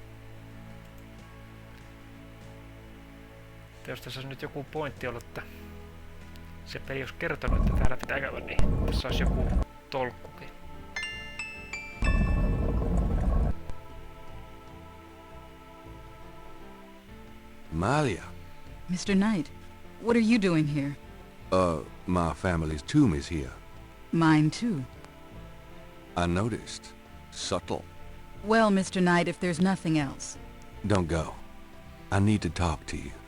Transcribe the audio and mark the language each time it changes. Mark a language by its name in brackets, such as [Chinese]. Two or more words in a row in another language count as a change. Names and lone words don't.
[Finnish] Jos tässä on nyt joku pointti ollut, että se peli olisi kertonut, että täällä pitää käydä, niin tässä olisi joku tolkkukin. [English] Malia. Mr. Knight, what are you doing here? My family's tomb is here. Mine too. I noticed. Subtle. Well, Mr. Knight, if there's nothing else. Don't go. I need to talk to you.